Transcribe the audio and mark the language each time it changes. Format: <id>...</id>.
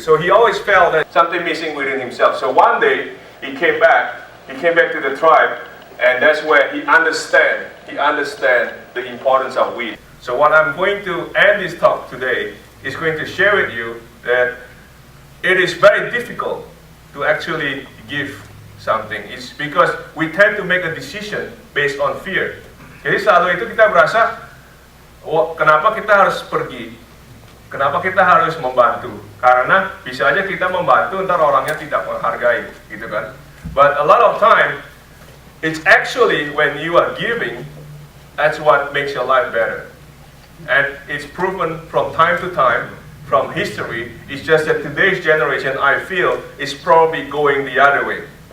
<en>So he always felt that something missing within himself. So one day he came back to the tribe, and that's where he understand the importance of we. So what I'm going to end this talk today is going to share with you that it is very difficult to actually give something. It's because we tend to make a decision based on fear.</en> <id>Jadi selalu itu kita berasa, kenapa kita harus pergi? Kenapa kita harus membantu? Karena bisa aja kita membantu, ntar orangnya tidak menghargai, gitu kan?</id> <en>But a lot of time, it's actually when you are giving, that's what makes your life better. And it's proven from time to time, from history. It's just that today's generation, I feel, is probably going the other way.</en>